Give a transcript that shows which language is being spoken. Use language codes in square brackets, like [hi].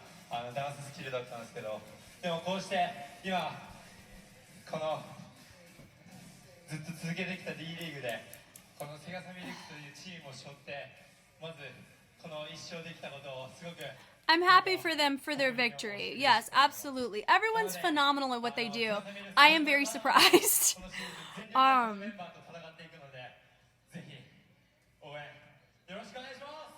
[ja] ダンススキルだったんですけど、でもこうして今このずっと続けてきた D リーグでこのセガサミリックというチームを背負ってまずこの1勝できたことをすごく [en] I'm happy for them for their victory. Yes, absolutely. Everyone's phenomenal at what they do. I am very surprised. [ja] メンバーと戦っていくのでぜひ応援よろしくお願いします。